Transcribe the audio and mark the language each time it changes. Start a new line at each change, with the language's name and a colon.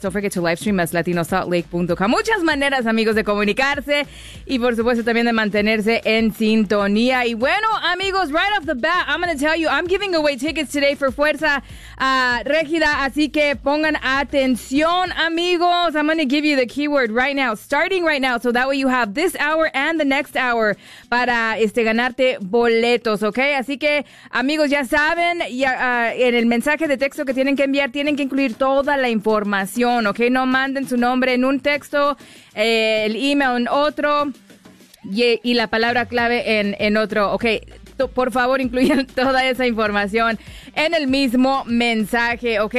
English: Don't forget to live stream as latinosaltlake.com.
Spanish: Muchas maneras, amigos, de comunicarse. Y por supuesto, también de mantenerse en sintonía. Y bueno, amigos,
English: right off the bat, I'm going to tell you, I'm giving away tickets today for Fuerza Régida.
Spanish: Así que pongan atención, amigos.
English: I'm going to give you the keyword right now, starting right now. So that way you have this hour and the next hour
Spanish: para ganarte boletos, ¿ok? Así que, amigos, ya saben, ya, en el mensaje de texto que tienen que enviar, tienen que incluir toda la información, ¿ok? No manden su nombre en un texto, el email en otro y la palabra clave en otro, ¿ok? Por favor, incluyan toda esa información en el mismo mensaje, ¿ok?